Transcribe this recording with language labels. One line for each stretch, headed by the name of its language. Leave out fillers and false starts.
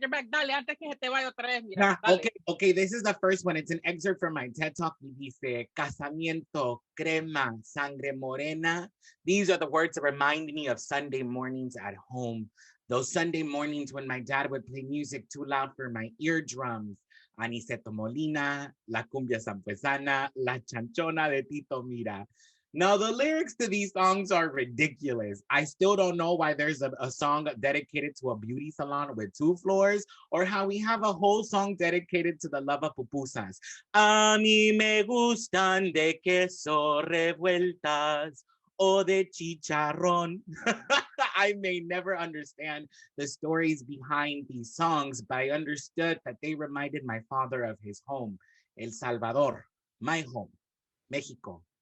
Spanish: Dale, antes que se te vaya otra vez, mira. Dale.
English: Okay, this is the first one. It's an excerpt from my TED Talk.
Spanish: Y dice, casamiento, crema, sangre morena.
English: These are the words that remind me of Sunday mornings at home. Those Sunday mornings when my dad would play music too loud for my eardrums.
Spanish: Aniceto Molina, La Cumbia Sampuesana, La Chanchona de Tito Mira.
English: Now, the lyrics to these songs are ridiculous. I still don't know why there's a song dedicated to a beauty salon with 2 floors, or how we have a whole song dedicated to the love of pupusas.
Spanish: A mí me gustan de queso revueltas o de chicharrón.
English: I may never understand the stories behind these songs, but I understood that they reminded my father of his home, El Salvador, my home, Mexico.